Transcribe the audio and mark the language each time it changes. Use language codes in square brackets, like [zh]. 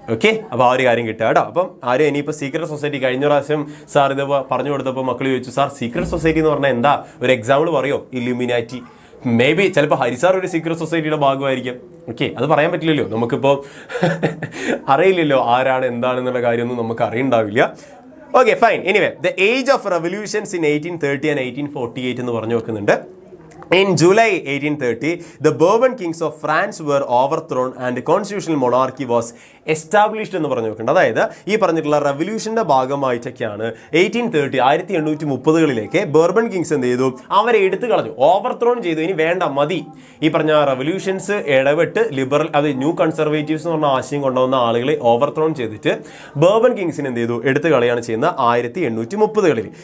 [ml] Okay, അപ്പോൾ ആ ഒരു കാര്യം കിട്ടുക കേട്ടോ. അപ്പം ആരും ഇനിയിപ്പോൾ സീക്രട്ട് സൊസൈറ്റി കഴിഞ്ഞ പ്രാവശ്യം സാർ ഇത് പറഞ്ഞു കൊടുത്തപ്പോൾ മക്കൾ ചോദിച്ചു സാർ സീക്രട്ട് സൊസൈറ്റി എന്ന് പറഞ്ഞാൽ എന്താ, ഒരു എക്സാമ്പിൾ പറയോ? ഇല്യൂമിനാറ്റി. മേ ബി ചിലപ്പോൾ ഹരിസാർ ഒരു സീക്രട്ട് സൊസൈറ്റിയുടെ ഭാഗമായിരിക്കും. ഓക്കെ, അത് പറയാൻ പറ്റില്ലല്ലോ, നമുക്കിപ്പോൾ അറിയില്ലല്ലോ ആരാണ് എന്താണെന്നുള്ള കാര്യമൊന്നും നമുക്ക് അറിയുണ്ടാവില്ല. Okay fine. [en] anyway the age of revolutions in 1830 and 1848 [ml] എന്ന് പറഞ്ഞു വെക്കുന്നുണ്ട്. [en] In July 1830, the Bourbon kings of France were overthrown and constitutional monarchy was established [ml] എന്ന് പറഞ്ഞു വെക്കേണ്ടത്. അതായത് ഈ പറഞ്ഞിട്ടുള്ള റെവല്യൂഷൻ്റെ ഭാഗമായിട്ടൊക്കെയാണ് 1830 ബോർബൺ കിങ്സ് എന്ത് ചെയ്തു, അവരെ എടുത്തു കളഞ്ഞു, ഓവർത്രോൺ ചെയ്തു. ഇനി വേണ്ട, മതി. ഈ പറഞ്ഞ റെവല്യൂഷൻസ് ഇടപെട്ട് ലിബറൽ അത് ന്യൂ കൺസർവേറ്റീവ്സ് എന്ന് പറഞ്ഞ ആശയം കൊണ്ടുവന്ന ആളുകളെ ഓവർത്രോൺ ചെയ്തിട്ട് ബോർബൺ കിങ്സിന് എന്ത് ചെയ്തു, എടുത്തു കളയാണ് ചെയ്യുന്നത് 1830.